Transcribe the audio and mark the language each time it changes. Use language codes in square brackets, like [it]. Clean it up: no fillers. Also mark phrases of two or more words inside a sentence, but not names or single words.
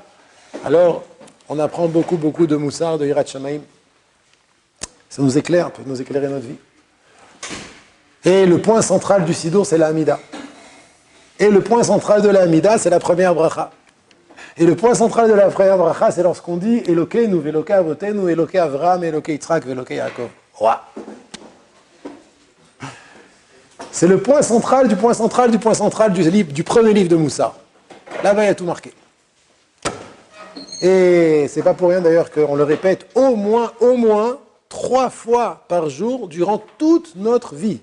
[fr] Alors on apprend beaucoup de Moussar, de [he] יראת שמים. [fr] Ça nous éclaire, peut nous éclairer notre vie. Et le point central du Sidour, c'est la Hamida. Et le point central de la Hamida, c'est la première bracha. Et le point central de la première bracha, c'est lorsqu'on dit [he] אלוקינו, ואלוקי אבותינו, אלוקי אברהם, אלוקי יצחק, ואלוקי יעקב. [fr] Roi. C'est le point central du point central du point central du premier livre de Moussa. Là-bas, il y a tout marqué. Et c'est pas pour rien d'ailleurs qu'on le répète au moins 3 fois par jour durant toute notre vie.